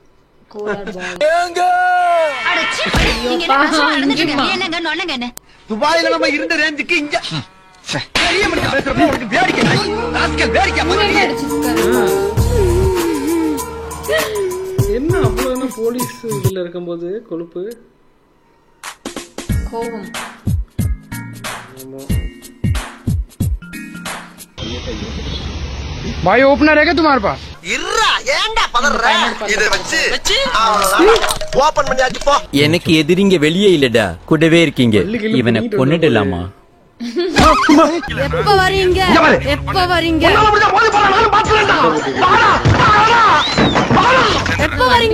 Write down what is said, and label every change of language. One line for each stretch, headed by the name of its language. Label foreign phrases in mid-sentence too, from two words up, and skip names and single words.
Tamil: துபாயில நம்ம இருந்த ரேஞ்சுக்கு இங்க பெரிய மனுஷன் பேசுறப்ப உனக்கு வேடிக்கை என்ன அவ்வளோ போலீஸ் இதில் இருக்கும்போது கொழுப்பு கோபம்.
Hindi: भाई ओपनर है क्या तुम्हारे पास?
Tamil: எனக்கு எதிரிங்க வெளியே இல்லடா, கூடவே இருக்கீங்க. இவனை கொன்னுடலாமா? எப்ப வரீங்க? எப்ப வரீங்க? எப்ப வரீங்க?